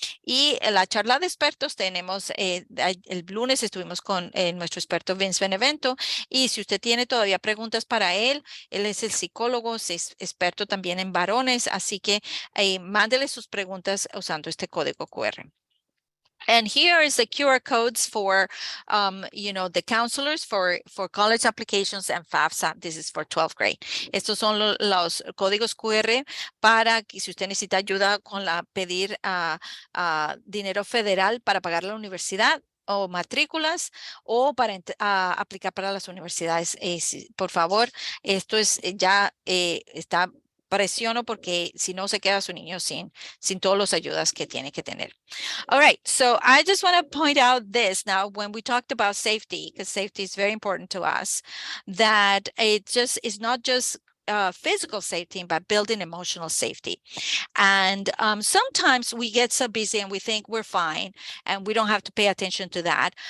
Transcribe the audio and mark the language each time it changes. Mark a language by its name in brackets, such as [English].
[Spanish] Y en la charla de expertos tenemos, el lunes estuvimos con nuestro experto Vince Benevento. Y si usted tiene todavía preguntas para él es el psicólogo, es experto también en varones. Así que mándele sus preguntas usando este código QR. [English] And here is the QR codes for, the counselors for college applications and FAFSA. This is for 12th grade. [Spanish] Estos son los códigos QR para que si usted necesita ayuda con pedir dinero federal para pagar la universidad o matrículas o para aplicar para las universidades. Por favor, esto ya está. Presiono porque si no se queda su niño sin todas las ayudas que tiene que tener. [English] All right, so I just want to point out this now when we talked about safety, because safety is very important to us, that it just is not just physical safety, but building emotional safety. And sometimes we get so busy and we think we're fine and we don't have to pay attention to that.